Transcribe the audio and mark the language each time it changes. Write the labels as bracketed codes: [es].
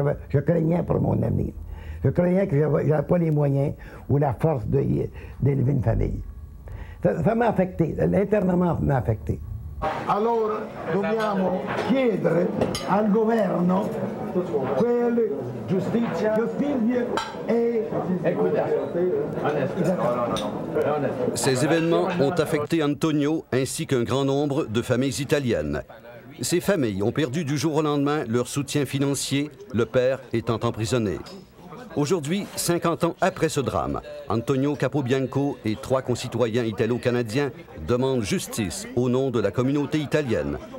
[fr] Je craignais pour mon avenir. Je craignais que je n'avais pas les moyens ou la force d'élever une famille. Ça m'a affecté. L'internement m'a affecté. [it] Allora dobbiamo chiedere al governo quelle giustizia e equità. [fr] Ces événements ont affecté Antonio ainsi qu'un grand nombre de familles italiennes. Ces familles ont perdu du jour au lendemain leur soutien financier, le père étant emprisonné. Aujourd'hui, 50 ans après ce drame, Antonio Capobianco et 3 concitoyens italo-canadiens demandent justice au nom de la communauté italienne.